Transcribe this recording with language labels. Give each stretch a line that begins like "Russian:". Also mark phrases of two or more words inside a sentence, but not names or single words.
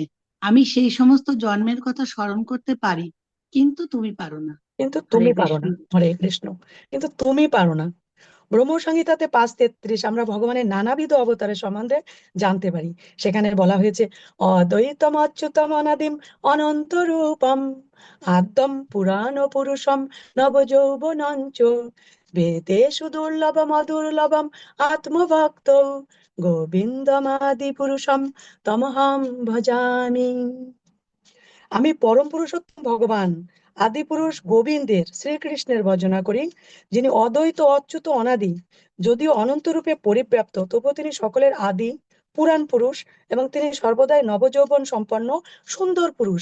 Bangla: আমি সেই সমস্ত জন্মের কথা স্মরণ করতে পারি, কিন্তু তুমি পারো না। কিন্তু হরে তুমি পারো কৃষ্ণ। না,
Sanskrit: হরে কৃষ্ণ,
Bangla: কিন্তু তুমি পারো না। ব্রহ্মসংহিতাতে 5:33 আমরা ভগবানের নানাবিধ অবতারের সম্বন্ধে জানতে পারি।
Sanskrit: সেখানে বলা হয়েছে অদ্বৈতম অচ্যুতম অনাদিম অনন্ত রূপম আদ্যম পুরাণ পুরুষম নবযৌবনঞ্চ বেদেষু দুর্লভম অদুর্লভম আত্মভক্ত গোবিন্দমাদি পুরুষম তমহম ভজামি।
Bangla: আমি পরম পুরুষোত্তম ভগবান আদি পুরুষ গোবিন্দের শ্রীকৃষ্ণের ভজনা করি, যিনি অদ্বৈত অচ্যুত অনাদি, যদিও অনন্ত রূপে পরিব্যাপ্ত, তবুও তিনি সকলের আদি পুরাণ পুরুষ এবং তিনি সর্বদাই নবযৌবন সম্পন্ন সুন্দর পুরুষ।